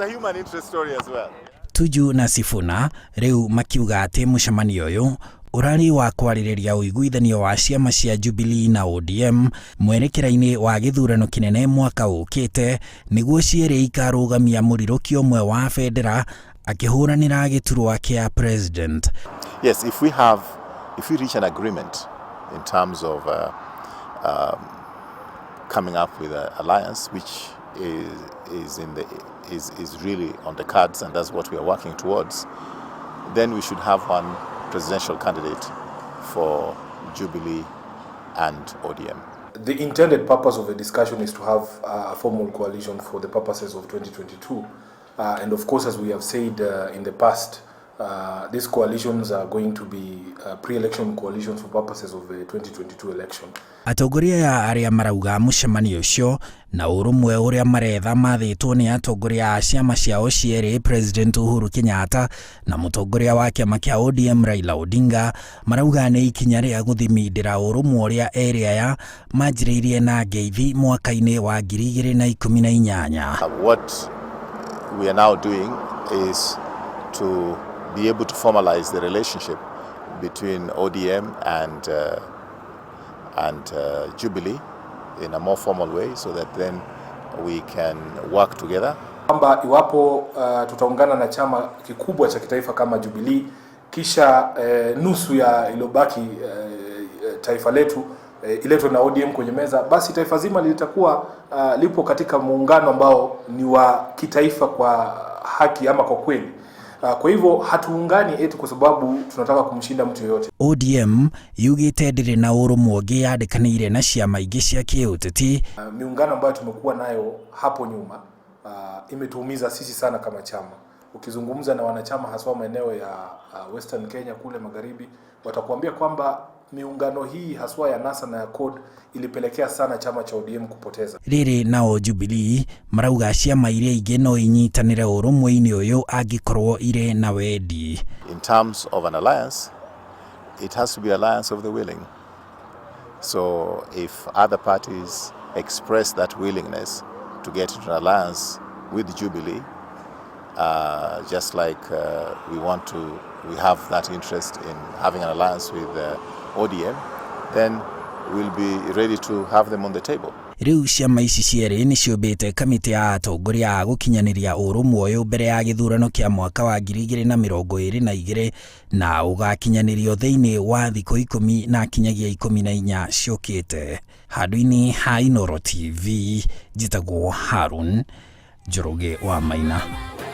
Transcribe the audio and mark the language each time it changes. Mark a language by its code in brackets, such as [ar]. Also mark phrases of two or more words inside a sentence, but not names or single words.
[ki] Tuju na Sifuna rĩu makiuga atĩ mũcemanio ũyũ ũrarĩ wa kwarĩrĩria ũiguithanio wa ciama cia Jubilee na ODM mwerekera-inĩ wa gĩthurano kĩnene mwaka ũkĩte nĩguo cierĩ ikarũgamia mũrirũkio ũmwe wa bendera akĩhũranĩra gĩturwa kĩa president. [en] Yes, if we reach an agreement in terms of coming up with an alliance which is really on the cards, and that's what we are working towards, then we should have one presidential candidate for Jubilee and ODM. The intended purpose of the discussion is to have a formal coalition for the purposes of 2022. And of course, as we have said in the past, these coalitions are going to be pre-election coalitions for purposes of the 2022 election. [ki] Atongoria ya arĩa marauga mũcemanio ũcio na ũrũmwe ũrĩa maretha mathĩtwo nĩ atongoria a ciama ciao cierĩ, President Uhuru Kenyatta na mũtongoria wa kĩama kĩa ODM Raila Odinga, marauga nĩ ikinya rĩa gũthimindĩra ũrũmwe ũrĩa erĩ aya manjĩrĩirie na ngeithi mwaka-inĩ wa 2018. [en] What we are now doing is to be able to formalize the relationship between ODM and Jubilee in a more formal way, so that then we can work together. [sw] Kwamba iwapo tutaungana na chama kikubwa cha kitaifa kama Jubilee, kisha nusu ya ilobaki taifa letu iletwe na ODM kwenye meza, basi taifa zima litakuwa lipo katika muungano ambao ni wa kitaifa kwa haki ama kwa kweli. Kwa hivyo hatuungani eti kwa sababu tunataka kumshinda mtu yoyote. [ki] ODM yugĩte ndĩrĩ na ũrũmwe ũngĩ yandĩkanĩire na ciama ingĩ cia kĩũteti. [sw] Miungano ambayo tumekuwa nayo hapo nyuma imetuumiza sisi sana kama chama. Ukizungumza na wanachama haswa maeneo ya Western Kenya kule magharibi, watakuambia kwamba miungano hii haswa ya NASA na ya CORD ilipelekea sana chama cha ODM kupoteza. [ki] Rĩrĩ nao Jubilee marauga ciama iria ingĩ no inyitanĩre ũrũmwe-inĩ ũyũ angĩkorwo irĩ na wendi. [en] In terms of an alliance, it has to be an alliance of the willing. So if other parties express that willingness to get into an alliance with Jubilee, just like we have that interest in having an alliance with ODM, then we'll be ready to have them on the table. [ki] Rĩu ciama ici cierĩ nĩ ciũmbĩte kamĩtĩ ya atongoria a gũkinyanĩria ũrũmwe ũyũ mbere ya gĩthurano kĩa mwaka wa 2022 na ũgakinyanĩrio thĩinĩ wa thikũ 10 na kinyagia 14 ciũkĩte. Handũ-inĩ ha Inooro TV, njĩtagwo Harun Njoroge wa Maina.